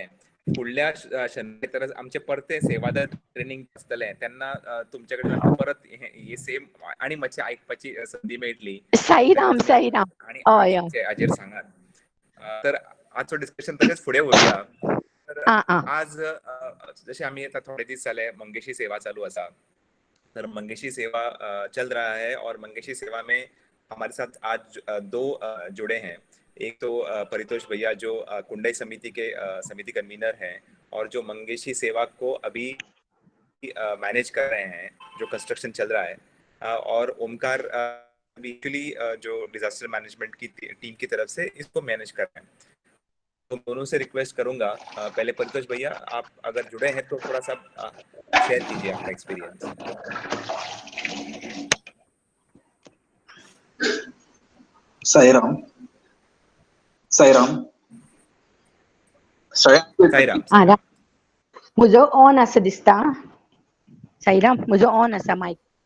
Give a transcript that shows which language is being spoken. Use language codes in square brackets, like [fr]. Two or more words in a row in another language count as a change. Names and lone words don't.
[kok] फुडल्या शनवारी तर आमचे परते सेवादळ ट्रेनिंग आसतलें तेन्ना तुमचे कडल्यान आमकां परत ही सेम आनी मातशी आयकपाची संदी मेळटली. साईराम. आनी हय हाजेर सांगात. तर आजचो डिस्कशन तशेंच फुडें व्हरुया. तर आज जशें आमी आतां थोडे दीस जाले मंगेशी सेवा चालू आसा, तर [hi] मंगेशी सेवा चल रहा है और मंगेशी सेवा में हमारे साथ आज 2 जुड़े हैं. एक तो परितोष भैया जो कुंडई समिति के समिति कन्वीनर हैं और जो मंगेशी सेवा को अभी मैनेज कर रहे हैं, जो कंस्ट्रक्शन चल रहा है, और ओमकार एक्चुअली जो [en] disaster management [hi] की टीम की तरफ से इसको मैनेज कर रहे हैं. तो दोनों से रिक्वेस्ट करूंगा, पहले परितोष भैया आप अगर जुड़े हैं तो थोड़ा सा शेयर कीजिए आपका एक्सपीरियंस. साईराम. [kok] म्हजो ऑन आसा दिसता. साईराम म्हजो ऑन आसा मायक.